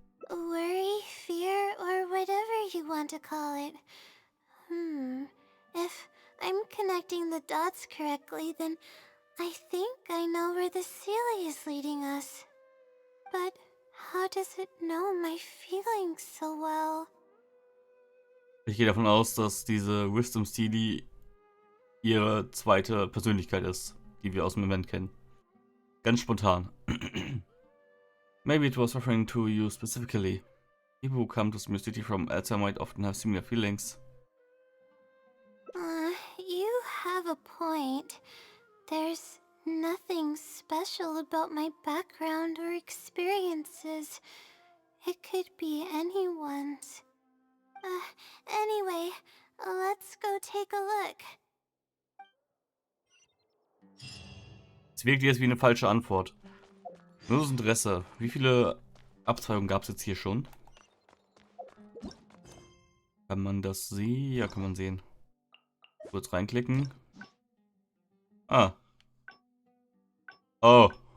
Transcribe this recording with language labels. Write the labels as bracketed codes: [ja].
[en] Worry, fear, or whatever you want to call it. If I'm connecting the dots correctly, then I think I know where the Sealy is leading us. But how does it know my feelings so well? [de] Ich gehe davon aus, dass diese Wisdom Steely ihre zweite Persönlichkeit ist, die wir aus dem Event kennen. Ganz spontan. [en] Maybe it was referring to you specifically. People who come to Spielecke City from elsewhere might often have similar feelings. You have a point. There's nothing special about my background or experiences. It could be anyone's. Anyway, let's go take a look. [de] Es wirkt jetzt wie eine falsche Antwort. Nur das Interesse. Wie viele Abzweigungen gab es jetzt hier schon? Kann man das sehen? Ja, kann man sehen. Kurz reinklicken. Ah. Oh.